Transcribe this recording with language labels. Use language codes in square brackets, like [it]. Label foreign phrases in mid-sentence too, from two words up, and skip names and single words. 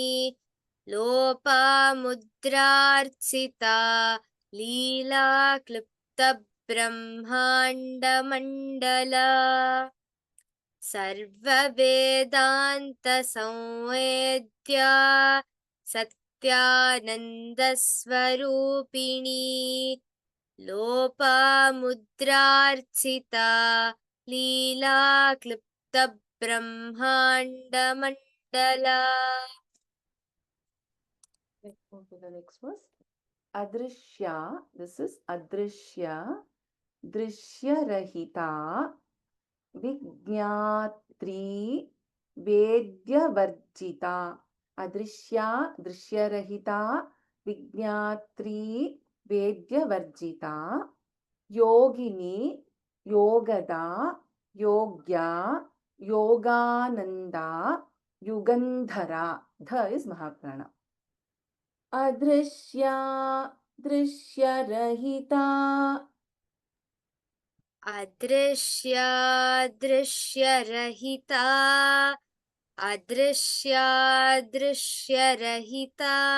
[sa] लोपामुद्रार्चिता लीलाक्लृप्तब्रह्माण्डमण्डला सर्ववेदान्तसंवेद्या सत्यानन्दस्वरूपिणी लोपामुद्रार्चिता लीलाक्लृप्तब्रह्माण्डमण्डला [en] Let's move to the next verse. Adrishya, this is Adrishya, Drishyarahita, Vignatri, Vedyavarjita. Adrishya, Drishyarahita, Vignatri, Vedyavarjita. Yogini, Yogada, Yogya, Yogananda, Yugandhara. Dha is Mahaprana. [sa] अदृश्या दृश्यरहिता अदृश्या दृश्यरहिता अदृश्या दृश्यरहिता